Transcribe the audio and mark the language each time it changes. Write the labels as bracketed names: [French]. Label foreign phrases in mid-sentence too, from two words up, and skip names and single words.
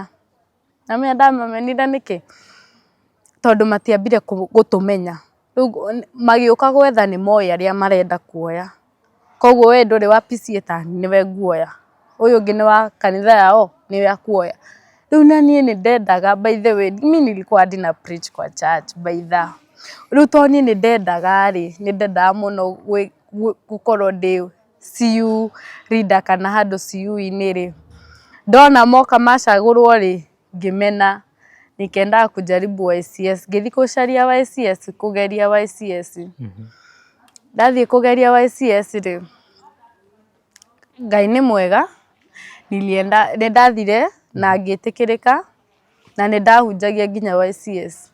[Kikuyu] Na ndamamenire nĩkĩ? Tondũ matiambire gũtũmenya. Rĩu magĩũka gwetha nĩ moĩ arĩa marenda kuoya. Koguo we ndũrĩ wapicie ta nĩwe nguoya. Ũyũ ũngĩ nĩ wa kanitha yao nĩwe akuoya. Rĩu na niĩ nĩ ndendaga [English] by the way [Swahili] mimi nilikuwa hadi na preach kwa church [English] by the. [Kikuyu] Rĩu to niĩ nĩ ndendaga rĩ nĩ ndendaga mũno gũkorwo ndĩ CU leader kana handũ CU-inĩ rĩ. Ndona moka macagũrwo rĩ ngĩmena nikendaga kujaribu YCS. Ngĩthiĩ gũcaria YCS kũgeria YCS. Ndathiĩ kũgeria YCS rĩ Ngai nĩ mwega nĩ ndathire na ngĩtĩkĩrĩka na nĩ ndahunjagia nginya YCS.